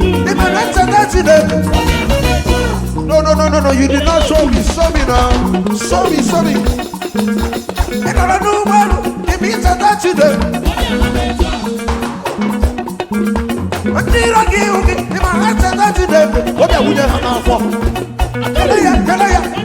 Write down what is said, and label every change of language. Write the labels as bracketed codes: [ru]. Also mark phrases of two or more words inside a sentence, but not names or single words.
[ig] Ị ma na ncheta Chineke? [en] No, no, no, no, no, you did not show me, show me now. Show me, show me. [ig] Ị nọrọ n'ụgbọelu, ị ma ncheta Chineke? Ndị iro gị ihu gị, ị ma ha ncheta Chineke? Obi awụnye ha n'afọ. Kele ya, kele ya.